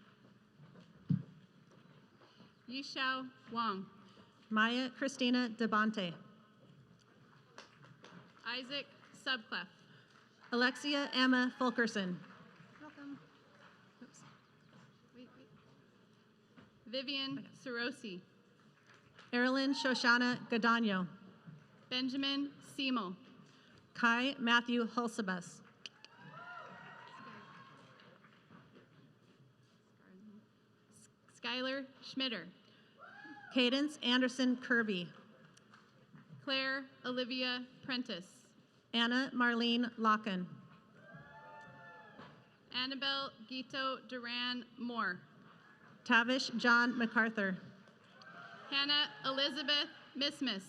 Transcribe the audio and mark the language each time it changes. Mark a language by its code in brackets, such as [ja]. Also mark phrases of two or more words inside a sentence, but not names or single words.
[en] Yishao Wang. Maya Christina Devante. Isaac Subclef. Alexia Emma Fulkerson. Welcome. Oops. Wait. Vivian Sarosi. Erilyn Shoshana Gadano. Benjamin Seymour. Kai Matthew Hulsebus. Skylar Schmitter. Cadence Anderson Kirby. Claire Olivia Prentice. Anna Marlene Locken. Annabelle Gito Duran Moore. Tavish John MacArthur. Hannah Elizabeth Mismis.